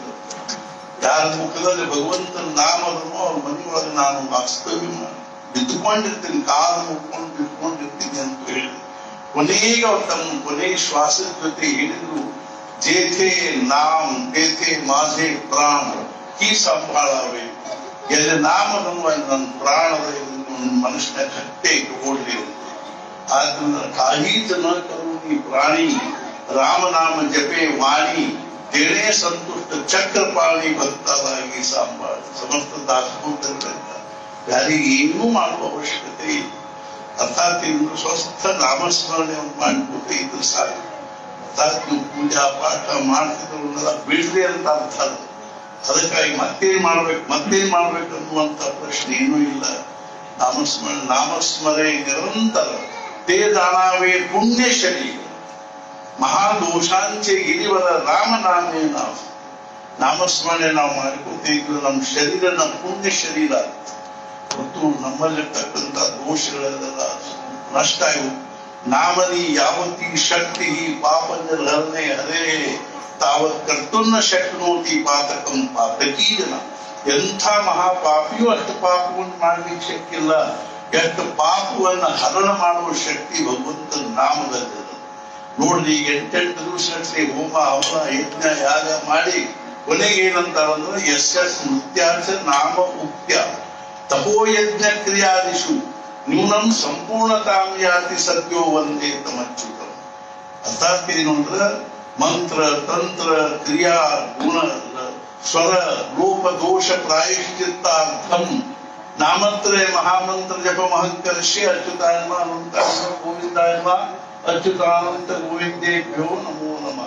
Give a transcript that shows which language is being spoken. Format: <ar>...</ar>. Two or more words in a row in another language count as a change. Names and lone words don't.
<kn>ಯಾರ ಮುಖದಲ್ಲಿ ಭಗವಂತನ ನಾಮದನು ಅವ್ರ ಮನೆಯೊಳಗೆ ನಾನು ವಾಸ್ತವ್ಯ ಬಿದ್ದುಕೊಂಡಿರ್ತೀನಿ, ಕಾಲು ಮುಟ್ಕೊಂಡು ಬಿದ್ದುಕೊಂಡಿರ್ತೀನಿ ಅಂತ ಹೇಳಿ ಕೊನೆಗೆ ಅವ್ರು ತಮ್ಮ ಕೊನೆಯ ಶ್ವಾಸದ ಜೊತೆ ಹೇಳಿದ್ರು,</kn> <mr>जेथे नाम तेथे माझे प्राण ही सांभाळावे.</mr> <kn>ಎಲ್ಲಿ ನಾಮದನು ಅಲ್ಲಿ ನನ್ನ ಪ್ರಾಣದ ಮನುಷ್ಯನ ಕಟ್ಟೆ ಇಟ್ಕೊಳ್ಳಿ.</kn> <mr>ಆದ್ರಿಂದ काही जन करुणी प्राणी रामनाम जपे वाणी तेणे संतुष्ट चक्रपाणी</mr> <kn>ಭಕ್ತರಾಗಿ ಸಂಭಾಳ. ಸಮಸ್ತ ದಾಸಬೋಧಗಳಿಂದ ಯಾರಿಗೆ ಏನೂ ಮಾಡುವ ಅವಶ್ಯಕತೆ ಇಲ್ಲ. ಅರ್ಥಾತ್ ಇನ್ನು ಸ್ವಸ್ಥ ನಾಮಸ್ಮರಣೆ ಮಾಡಿಬಿಟ್ಟು ಇದು ಸಾಕು. ಅರ್ಥಾತ್ ನೀವು ಪೂಜಾ ಪಾಠ ಮಾಡ್ತಿದ್ರನ್ನೆಲ್ಲ ಬಿಡ್ರಿ ಅಂತ ಅರ್ಥ. ಅದಕ್ಕಾಗಿ ಮತ್ತೇನ್ ಮಾಡ್ಬೇಕು ಅನ್ನುವಂತ ಪ್ರಶ್ನೆ ಏನೂ ಇಲ್ಲ.</kn> <mr>नामस्मरणे निरंतर ते जाणावे पुण्य शरीर महादोषांचे गिरिवर राम नामे नाव.</mr> <kn>ನಾಮಸ್ಮರಣೆ ನಾವು ಮಾಡ್ಕೊತಿದ್ರು ನಮ್ಮ ಶರೀರ ನಮ್ಮ ಪುಣ್ಯ ಶರೀರ ಮತ್ತು ನಮ್ಮಲ್ಲಿರ್ತಕ್ಕಂಥ ದೋಷಗಳೆಲ್ಲ ನಷ್ಟ ಆಯ್ತು.</kn> <sa>ನಾಮನಿ ಯಾವತಿ ಶಕ್ತಿ ಪಾಪ ನಿರ್ಹರಣೆ ಹರೇ ತಾವತ್ ಕರ್ತುನ್ನ ಶಕ್ನೋತಿ ಪಾತಕಂ ಪಾತಕೀ ಜನ.</sa> <kn>ಎಂಥ ಮಹಾಪಾಪಿಯೂ ಅಷ್ಟು ಪಾಪವನ್ನು ಮಾಡ್ಲಿಕ್ಕೆ ಶಕ್ತಿಲ್ಲ. ಎಷ್ಟು ಪಾಪವನ್ನ ಹರಣ ಮಾಡುವ ಶಕ್ತಿ ಭಗವಂತನ ನಾಮದಲ್ಲಿ ನೋಡ್ರಿ. 8 ದಿವಸಗಟ್ಟಲೆ ಹೋಮ ಹವನ ಯಜ್ಞ ಯಾಗ ಮಾಡಿ ಕೊನೆಗೆ ಏನಂತಾರಂದ್ರೆ</kn> <sa>ಯಸ್ಯ ಸ್ಮೃತ್ಯಾಚ ನಾಮ ಉಕ್ತ್ಯ ತಪೋಯಜ್ಞ ಕ್ರಿಯಾದಿಷು ನ್ಯೂನಂ ಸಂಪೂರ್ಣತಾಂ ಯಾತಿ ಸದ್ಯೋ ವಂದೇ ತಮಚ್ಯುತಂ.</sa> <kn>ಅರ್ಥಾತ್ ಏನು ಅಂದ್ರೆ</kn> <sa>ಮಂತ್ರ ತಂತ್ರ ಕ್ರಿಯಾ ಗುಣ ಸ್ವರ ರೂಪ ದೋಷ ಪ್ರಾಯಶ್ಚಿತ್ತಾರ್ಥಂ ನಾಮತ್ರಯ ಮಹಾಮಂತ್ರ ಜಪ ಮಹಂಕರ್ಷೆ ಅಚ್ಯುತಾಯಮ ಅನಂತಾಯಮ ಗೋವಿಂದಾಯಮ ಅಚ್ಯುತಾನಂತ ಗೋವಿಂದೇಭ್ಯೋ ನಮೋ ನಮಃ.</sa>